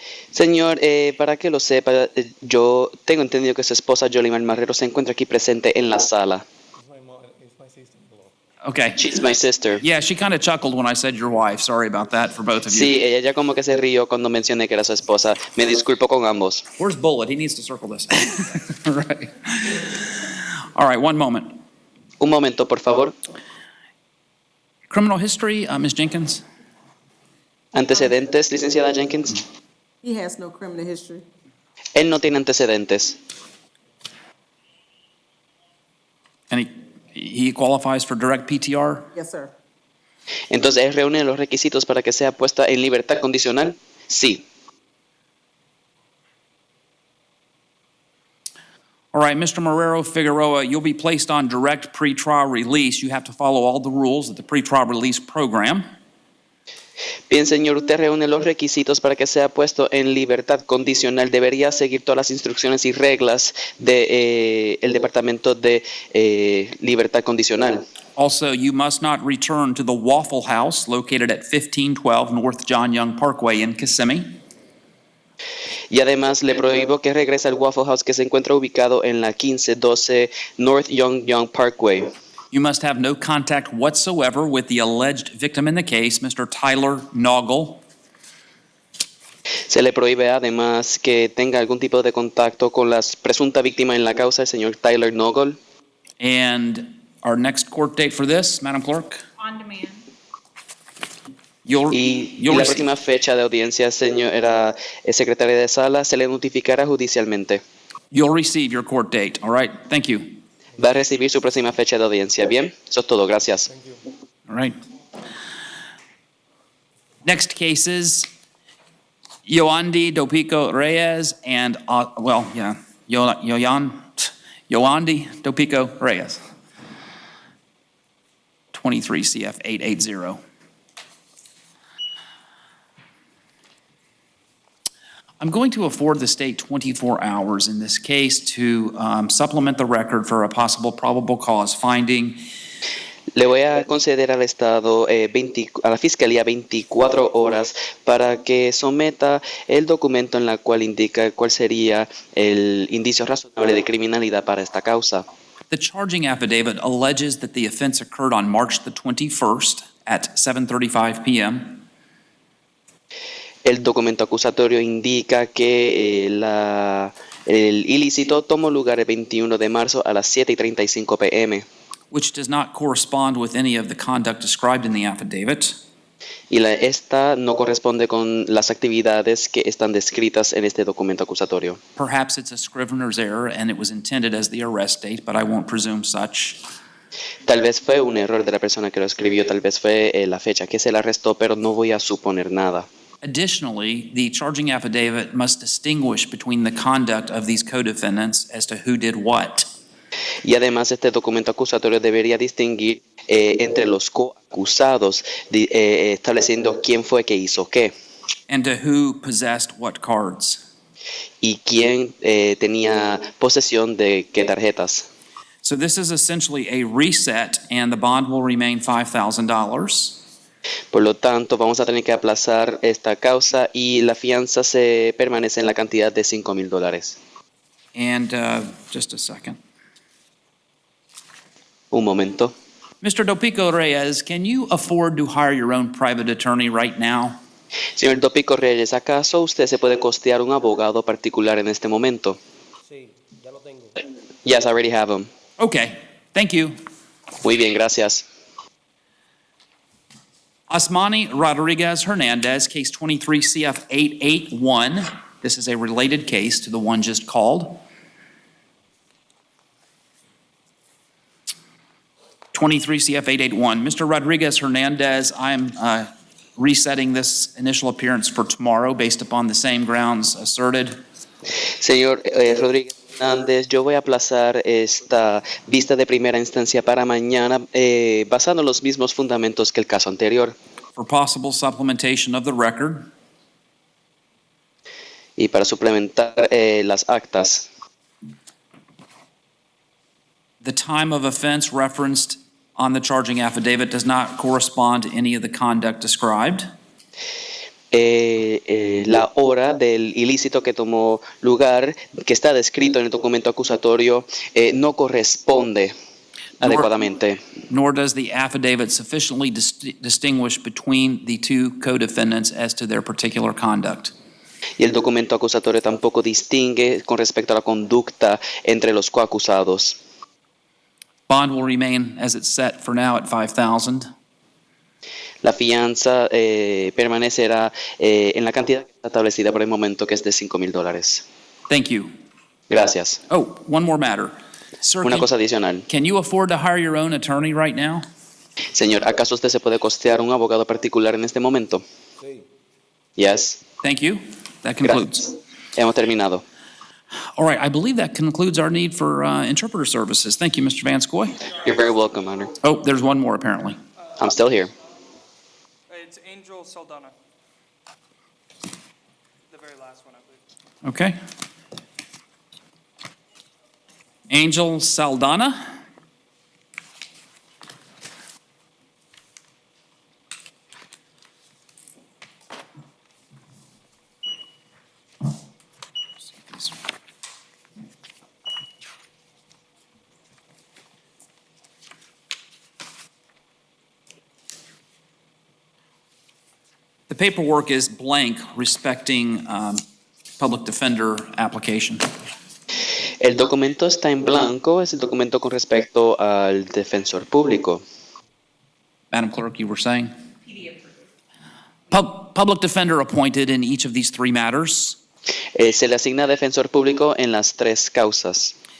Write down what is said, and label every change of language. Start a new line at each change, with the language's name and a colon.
Spanish: Señor, para que lo sepa, yo tengo entendido que su esposa Jolimar Marrero se encuentra aquí presente en la sala.
English: Okay. She's my sister. Yeah, she kind of chuckled when I said your wife. Sorry about that for both of you.
Spanish: Sí, ella ya como que se rió cuando mencioné que era su esposa. Me disculpo con ambos.
English: Where's Bullet? He needs to circle this. Right. All right, one moment.
Spanish: Un momento, por favor.
English: Criminal history, Ms. Jenkins?
Spanish: Antecedentes, licenciada Jenkins.
English: He has no criminal history.
Spanish: Él no tiene antecedentes.
English: And he qualifies for direct PTR? Yes, sir.
Spanish: Entonces, ¿él reúne los requisitos para que sea puesta en libertad condicional? Sí.
English: All right, Mr. Marrero Figueroa, you'll be placed on direct pretrial release. You have to follow all the rules of the pretrial release program.
Spanish: Bien, señor, usted reúne los requisitos para que sea puesto en libertad condicional. Debería seguir todas las instrucciones y reglas del Departamento de Libertad Condicional.
English: Also, you must not return to the Waffle House located at 1512 North John Young Parkway in Kissimmee.
Spanish: Y además le prohíbo que regrese al Waffle House que se encuentra ubicado en la 1512 North Young Parkway.
English: You must have no contact whatsoever with the alleged victim in the case, Mr. Tyler Noggle.
Spanish: Se le prohíbe además que tenga algún tipo de contacto con la presunta víctima en la causa, el señor Tyler Noggle.
English: And our next court date for this, Madam Clerk? On demand.
Spanish: Y la próxima fecha de audiencia, señora secretaria de sala, se le notificará judicialmente.
English: You'll receive your court date, all right? Thank you.
Spanish: Va a recibir su próxima fecha de audiencia. Bien, eso es todo. Gracias.
English: All right. Next cases, Yoandi Dopico Reyes and, Yoandi Dopico Reyes. 23 CF 880. I'm going to afford the state 24 hours in this case to supplement the record for a possible probable cause finding.
Spanish: Le voy a conceder al Estado, a la Fiscalía 24 horas para que someta el documento en la cual indica cuál sería el indicio razonable de criminalidad para esta causa.
English: The charging affidavit alleges that the offense occurred on March the 21st at 7:35 p.m.
Spanish: El documento acusatorio indica que el ilícito tomó lugar el 21 de marzo a las 7:35 p.m.
English: Which does not correspond with any of the conduct described in the affidavit.
Spanish: Y esta no corresponde con las actividades que están descritas en este documento acusatorio.
English: Perhaps it's a scrivener's error and it was intended as the arrest date, but I won't presume such.
Spanish: Tal vez fue un error de la persona que lo escribió, tal vez fue la fecha que se le arrestó, pero no voy a suponer nada.
English: Additionally, the charging affidavit must distinguish between the conduct of these co-defendants as to who did what.
Spanish: Y además este documento acusatorio debería distinguir entre los coacusados, estableciendo quién fue que hizo qué.
English: And to who possessed what cards.
Spanish: Y quién tenía posesión de qué tarjetas.
English: So this is essentially a reset and the bond will remain $5,000.
Spanish: Por lo tanto, vamos a tener que aplazar esta causa y la fianza se permanece en la cantidad de $5,000.
English: And just a second.
Spanish: Un momento.
English: Mr. Dopico Reyes, can you afford to hire your own private attorney right now?
Spanish: Señor Dopico Reyes, ¿acaso usted se puede costear un abogado particular en este momento? Sí, ya lo tengo.
English: Yes, I already have him. Okay, thank you.
Spanish: Muy bien, gracias.
English: Asmani Rodriguez Hernandez, case 23 CF 881. This is a related case to the one just called. 23 CF 881. Mr. Rodriguez Hernandez, I'm resetting this initial appearance for tomorrow based upon the same grounds asserted.
Spanish: Señor Rodríguez Hernández, yo voy a aplazar esta vista de primera instancia para mañana, basando los mismos fundamentos que el caso anterior.
English: For possible supplementation of the record.
Spanish: Y para suplementar las actas.
English: The time of offense referenced on the charging affidavit does not correspond to any of the conduct described.
Spanish: la hora del ilícito que tomó lugar, que está descrito en el documento acusatorio, no corresponde adecuadamente.
English: Nor does the affidavit sufficiently distinguish between the two co-defendants as to their particular conduct.
Spanish: Y el documento acusatorio tampoco distingue con respecto a la conducta entre los coacusados.
English: Bond will remain as it's set for now at $5,000.
Spanish: La fianza permanecerá en la cantidad establecida por el momento, que es de $5,000.
English: Thank you.
Spanish: Gracias.
English: Oh, one more matter. Sir,
Spanish: Una cosa adicional.
English: can you afford to hire your own attorney right now?
Spanish: Señor, ¿acaso usted se puede costear un abogado particular en este momento? Sí.
English: Yes. Thank you. That concludes.
Spanish: Hemos terminado.
English: All right, I believe that concludes our need for interpreter services. Thank you, Mr. Vanskoy. You're very welcome, Honor. Oh, there's one more apparently. I'm still here. It's Angel Saldana. The very last one, I believe. Okay. Angel Saldana. The paperwork is blank respecting public defender application.
Spanish: El documento está en blanco, es el documento con respecto al defensor público.
English: Madam Clerk, you were saying? Public defender appointed in each of these three matters.
Spanish: Se le asigna defensor público en las tres causas.